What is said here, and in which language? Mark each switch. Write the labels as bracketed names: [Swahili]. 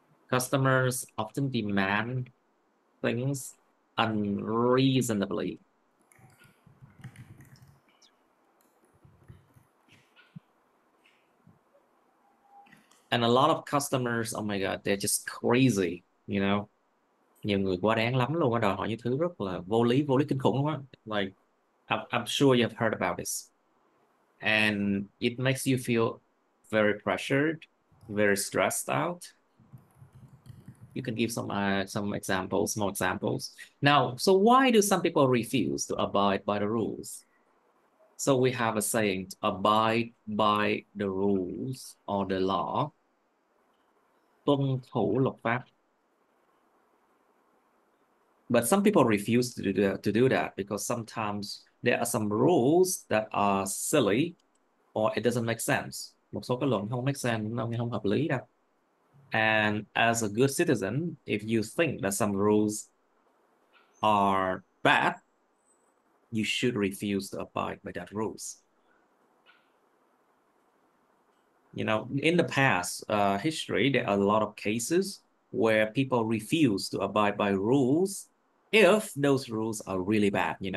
[English] Customers often demand things unreasonably. And a lot of customers, oh my God, they're just crazy. [Vietnamese] Nhiều người quá đáng lắm luôn á, đòi hỏi những thứ rất là vô lý kinh khủng luôn á. [English] Like, I'm sure you've heard about this. And it makes you feel very pressured, very stressed out. You can give some examples, more examples. Now, so why do some people refuse to abide by the rules? So we have a saying, abide by the rules or the law. [Vietnamese] Tuân thủ luật pháp. [English] But some people refuse to do that because sometimes there are some rules that are silly or it doesn't make sense. [Vietnamese] Một số cái luật không [English] make sense, [Vietnamese] không hợp lý đâu. [English] And as a good citizen, if you think that some rules are bad, you should refuse to abide by that rules. In the past history, there are a lot of cases where people refuse to abide by rules if those rules are really bad.